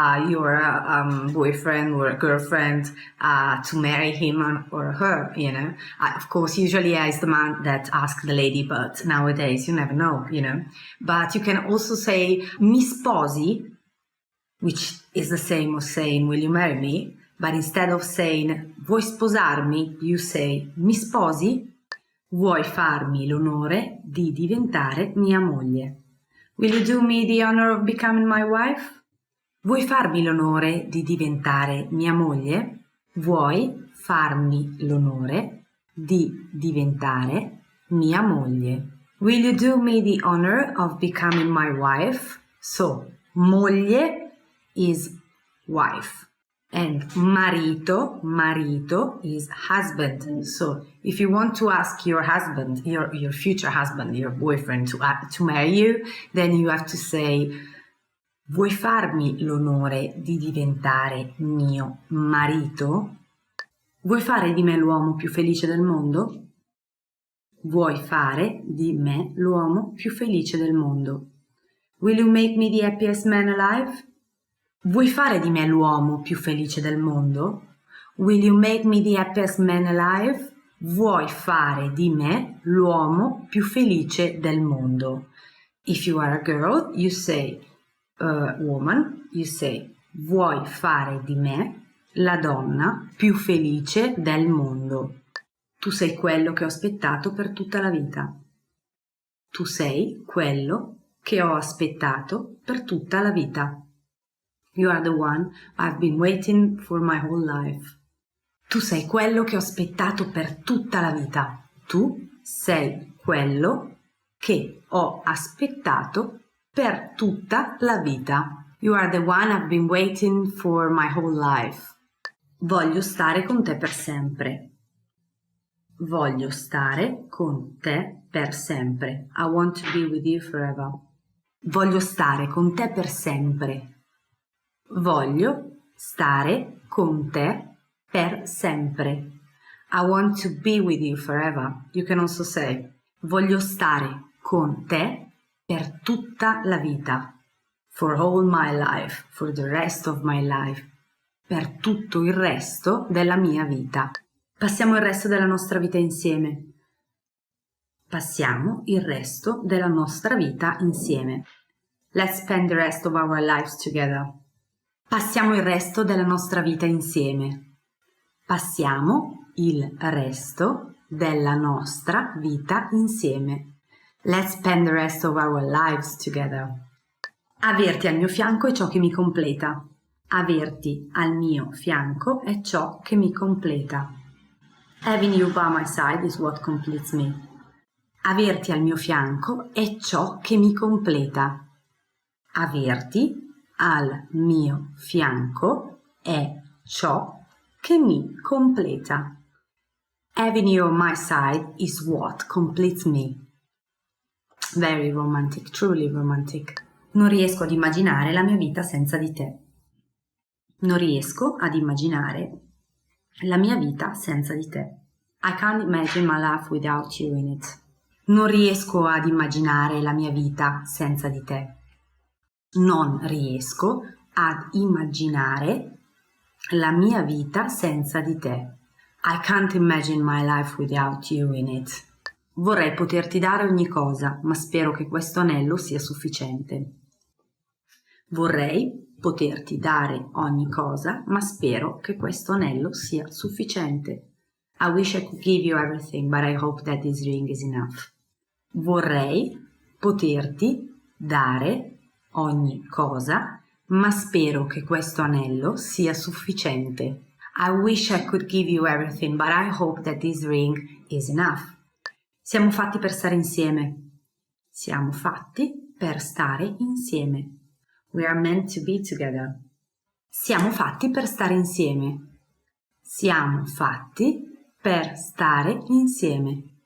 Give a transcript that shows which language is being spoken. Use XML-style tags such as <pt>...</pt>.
<en>your boyfriend or girlfriend to marry him or her, Of course, usually it's the man that asks the lady, but nowadays you never know, But you can also say mi sposi, which is the same as saying will you marry me, but instead of saying vuoi sposarmi, you say mi sposi.</en> <it>Vuoi farmi l'onore di diventare mia moglie?</it> <en>Will you do me the honor of becoming my wife?</en> <it>Vuoi farmi l'onore di diventare mia moglie? Vuoi farmi l'onore di diventare mia moglie?</it> <en>Will you do me the honor of becoming my wife? So, moglie is wife. And marito is husband. So if you want to ask your husband, your future husband, your boyfriend to marry you, then you have to say, vuoi farmi l'onore di diventare mio marito?</en> <it>Vuoi fare di me l'uomo più felice del mondo? Vuoi fare di me l'uomo più felice del mondo?</it> <en>Will you make me the happiest man alive?</en> <it>Vuoi fare di me l'uomo più felice del mondo?</it> <en>Will you make me the happiest man alive?</en> <it>Vuoi fare di me l'uomo più felice del mondo?</it> <en>If you are a girl, you say, woman, you say, vuoi fare di me la donna più felice del mondo?</en> <it>Tu sei quello che ho aspettato per tutta la vita. Tu sei quello che ho aspettato per tutta la vita.</it> <en>You are the one I've been waiting for my whole life.</en> <it>Tu sei quello che ho aspettato per tutta la vita. Tu sei quello che ho aspettato per tutta la vita.</it> <en>You are the one I've been waiting for my whole life.</en> <it>Voglio stare con te per sempre. Voglio stare con te per sempre.</it> <en>I want to be with you forever.</en> <it>Voglio stare con te per sempre. Voglio stare con te per sempre.</it> <en>I want to be with you forever. You can also say, voglio stare con te per tutta la vita. For all my life, for the rest of my life, per tutto il resto della mia vita.</en> <it>Passiamo il resto della nostra vita insieme. Passiamo il resto della nostra vita insieme.</it> <en>Let's spend the rest of our lives together.</en> <it>Passiamo il resto della nostra vita insieme. Passiamo il resto della nostra vita insieme.</it> <en>Let's spend the rest of our lives together.</en> <it>Averti al mio fianco è ciò che mi completa. Averti al mio fianco è ciò che mi completa.</it> <en>Having you by my side is what completes me.</en> <it>Averti al mio fianco è ciò che mi completa. Averti al mio fianco è ciò che mi completa.</it> <en>Having you on my side is what completes me. Very romantic, truly romantic.</en> <it>Non riesco ad immaginare la mia vita senza di te. Non riesco ad immaginare la mia vita senza di te.</it> <en>I can't imagine my life without you in it.</en> <it>Non riesco ad immaginare la mia vita senza di te. Non riesco ad immaginare la mia vita senza di te.</it> <en>I can't imagine my life without you in it.</en> <it>Vorrei poterti dare ogni cosa, ma spero che questo anello sia sufficiente. Vorrei poterti dare ogni cosa, ma spero che questo anello sia sufficiente.</it> <en>I wish I could give you everything, but I hope that this ring is enough.</en> <it>Vorrei poterti dare ogni cosa, ma spero che questo anello sia sufficiente.</it> <en>I wish I could give you everything, but I hope that this ring is enough.</en> <it>Siamo fatti per stare insieme. Siamo fatti per stare insieme.</it> <en>We are meant to be together.</en> <it>Siamo fatti per stare insieme. Siamo fatti per stare insieme.</it>